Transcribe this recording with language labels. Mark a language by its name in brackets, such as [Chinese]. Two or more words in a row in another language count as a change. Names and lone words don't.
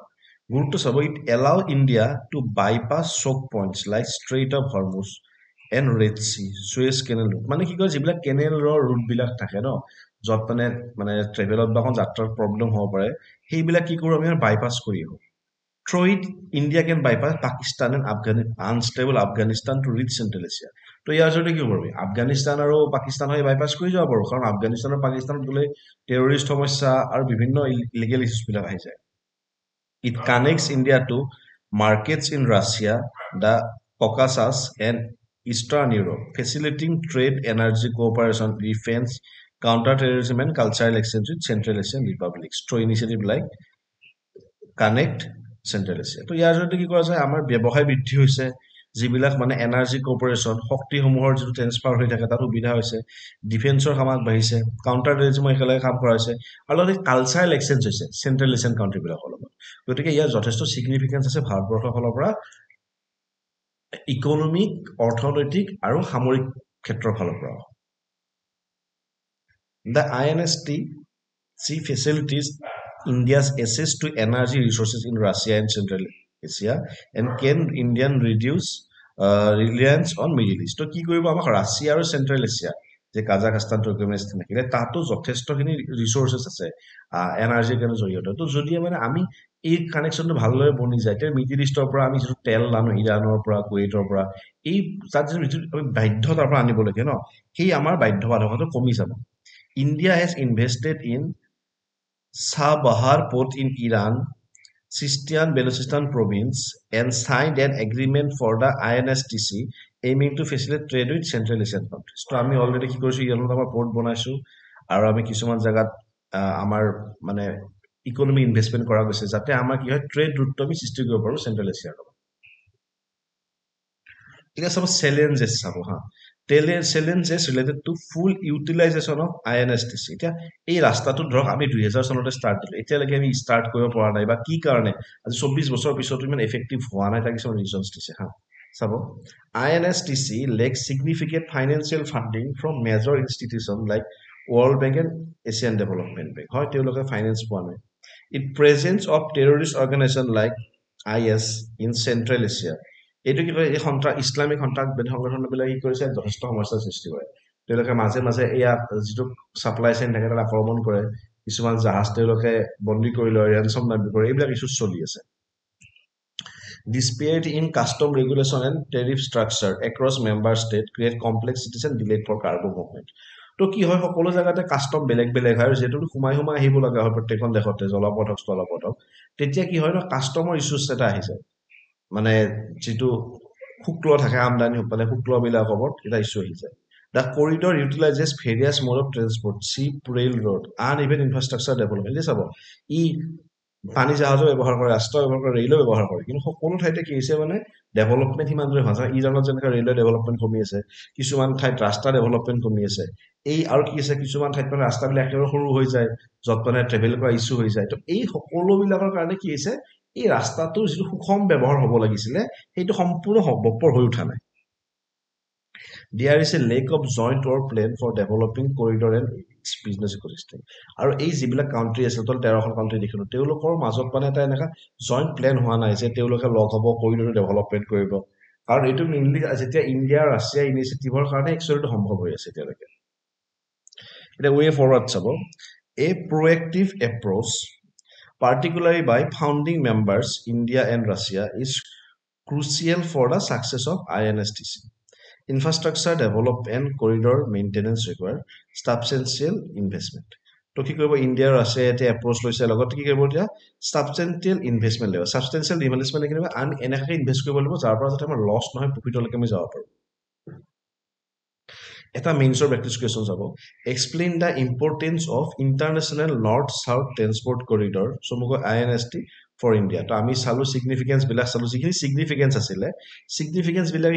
[Assamese] গুৰুত্ব চাব। [English] It allow India to bypass choke points like Strait of Hormuz and Red Sea, Suez Canal route. [Assamese] মানে কি কয় যিবিলাক কেনেলৰ ৰুটবিলাক থাকে ন, য'ত মানে ট্ৰেভেলত বা যাত্ৰাৰ প্ৰব্লেম হ'ব পাৰে, সেইবিলাক কি কৰোঁ আমি বাইপাছ কৰি আহোঁ। [English] Through it, India can bypass Pakistan and unstable Afghanistan to reach Central Asia. [Assamese] তো ইয়াৰ জৰিয়তে কি কৰিব? আফগানিস্তান আৰু পাকিস্তান হৈ বাইপাছ কৰি যাব পাৰোঁ, কাৰণ আফগানিস্তান আৰু পাকিস্তানত গ'লে টেৰৰিষ্ট সমস্যা আৰু বিভিন্ন [English] illegal issues [Assamese] আহি যায়। [English] It connects India to markets in Russia, the Caucasus and Eastern Europe, facilitating trade, energy cooperation, defense, counter-terrorism and cultural exchange with Central Asian republics through initiative like Connect চেণ্ট্ৰেল এছিয়া। [Assamese] তো ইয়াৰ জৰিয়তে কি কৰা যায়, আমাৰ ব্যৱসায় বৃদ্ধি হৈছে, যিবিলাক মানে [English] energy cooperation [Assamese] শক্তিসমূহৰ যিটো ট্ৰেন্সফাৰ হৈ থাকে তাত সুবিধা হৈছে, ডিফেন্সৰ কাম আগবাঢ়িছে, [English] counter terrorism [Assamese] একেলগে কাম কৰা হৈছে, আৰু লগতে [English] cultural exchange [Assamese] হৈছে [English] Central Asian countries [Assamese] লগত। গতিকে ইয়াৰ যথেষ্ট ছিগনিফিকেঞ্চ আছে ভাৰতবৰ্ষৰ ফালৰ পৰা ইকনমিক, অৰ্থনৈতিক আৰু সামৰিক ক্ষেত্ৰৰ ফালৰ পৰা। [English] The INSTC facilitates India's access to energy resources in Russia and Central Asia and can Indian reduce reliance on Middle East. [Assamese] তো কি কৰিব আমাক ৰাছিয়া আৰু চেণ্ট্ৰেল এছিয়া যে কাজাখস্তান তুৰ্কমেনিস্তান থাকিলে তাতো যথেষ্টখিনি ৰিচোৰ্চেছ আছে এনাৰ্জিৰ কাৰণে জড়িয়তে তো যদি মানে আমি এই কানেকশ্যনটো ভালদৰে বনি যায় তেতিয়া মিডিল ইষ্টৰ পৰা আমি যিটো তেল আনো ইৰাণৰ পৰা কুৱেইটৰ পৰা এই তাত যিটো আমি বাধ্যতাৰ পৰা আনিবলগীয়া ন সেই আমাৰ বাধ্যবাধকতাটো কমি যাব [English] India has invested in Sabahar port in Iran, Sistan Balochistan province, and signed an agreement for the INSTC aiming to facilitate trade with Central Asian countries. [Assamese] So আমি অলরেডি কি কৰিছো ইয়াত আমাৰ পোর্ট বনাইছো আৰু আমি কিছুমান জায়গাত আমাৰ মানে [English] economy investment [Assamese] কৰা গৈছে যাতে আমাৰ কি হয় [English] trade route [Assamese] আমি সৃষ্টি কৰিব পাৰো চেন্ট্ৰেল এছিয়াৰ লগত এতিয়া সব চ্যালেঞ্জেস চাব হা [English] challenges related to full utilization of INSTC [Assamese] এতিয়া এই ৰাস্তাটো ধৰক আমি 2000 চনতে ষ্টাৰ্ট দিলো এতিয়ালৈকে আমি ষ্টাৰ্ট কৰিব পৰা নাই বা কি কাৰণে আজি 24 বছৰ পিছতো ইমান এফেক্টিভ হোৱা নাই তাৰ কিছুমান ৰিজনছ দিছে হা চাব [English] INSTC lacks significant financial funding from major institutions like World Bank and Asian Development Bank [Assamese] হয় তেওঁলোকে ফাইনেন্স পোৱা নাই [English] it presence of terrorist organization like IS in Central Asia [Assamese] এইটো কি কয় এই ইছলামিক সন্ত্ৰাসবাদী সংগঠনবিলাক কি কৰিছে যথেষ্ট সমস্যাৰ সৃষ্টি কৰে তেওঁলোকে মাজে মাজে এয়া যিটো [English] supply chain [Assamese] থাকে তাত আক্ৰমণ কৰে কিছুমান জাহাজ তেওঁলোকে বন্দী কৰি লয় ৰেনচম দাবী কৰে এইবিলাক ইছ্যু চলি আছে [English] disparity in custom regulation and tariff structure across member state create complexities and delay for cargo movement [Assamese] তো কি হয় সকলো জায়গাতে কাস্টম বেলেগ বেলেগ হয় যেটো সোমাই সোমাই আহিব লগা হয় প্ৰত্যেকখন দেশতে জলপথক স্থলপথক তেতিয়া কি হয় ন কাস্টমৰ ইস্যুছ এটা আহি যায় মানে যেটো শুক্ল থাকে আমদানি মানে শুক্লবিলাক ওপৰত এটা ইস্যু আহি যায় [English] The corridor utilizes various mode of transport, ship, railroad, and even infrastructure development. [Assamese] এই চাব ই পানী জাহাজো ব্যৱহাৰ কৰে ৰাস্তা ব্যৱহাৰ কৰে ৰেলও ব্যৱহাৰ কৰে কিন্তু সকলো ঠাইতে কি হৈছে মানে ডেভেলপমেন্ট সিমান দৰে হোৱা ইৰাণত যেনেকৈ ৰেলৱে ডেভেলপমেন্ট কমি আছে কিছুমান ঠাইত ৰাস্তা ডেভেলপমেন্ট কমি আছে এই আৰু কি আছে কিছুমান ঠাইত মানে ৰাস্তাবিলাক একেবাৰে সৰু হৈ যায় যত মানে ট্ৰেভেল কৰা ইস্যু হৈ যায় তো এই সকলোবিলাকৰ কাৰণে কি হৈছে এই ৰাস্তাটো যিটো সুষম ব্যৱহাৰ হ'ব লাগিছিলে সেইটো সম্পূৰ্ণ সম্ভৱপৰ হৈ উঠা নাই [English] There is a lack of joint or plan for developing corridor and its business ecosystem. [Assamese] আৰু এই যিবিলাক কাউন্ট্ৰি আছে তোল 13খন কাউন্ট্ৰি দেখিলো তেওঁলোকৰ মাজত মানে এটা এনেকা [English] joint plan [Assamese] হোৱা নাই যে তেওঁলোকে লগ হ'ব [English] corridor development [Assamese] কৰিব কাৰণ এইটো মেইনলি যেতিয়া ইণ্ডিয়া ৰাছিয়া ইনিচিয়েটিভৰ কাৰণে একচুৱেলি সম্ভৱ হৈ আছে এতিয়ালৈকে [English] এটা way forward চাব a proactive approach particularly by founding members India and Russia is crucial for the success of INSTC Infrastructure development and corridor maintenance require substantial investment. [Assamese] তো কি কৰিব ইণ্ডিয়া আৰু ৰাছিয়া এটা এপ্ৰোচ লৈছে লগতে কি কৰিব এতিয়া [English] substantial investment [Assamese] লাগিব [English] substantial investment [Assamese] কি কৰিব আমি এনেকৈ ইনভেষ্ট কৰিব লাগিব যাৰ পৰা যাতে আমাৰ লছ নহয় প্ৰফিটলৈকে আমি যাব পাৰো এটা মেইনছৰ [English] practice question যাব explain the importance of International North South Transport Corridor চমুকৈ INST for India [Assamese] তো আমি চালো সিগনিফিকেন্স বিলাক চালো যিখিনি সিগনিফিকেন্স আছিলে সিগনিফিকেন্স বিলাকে কি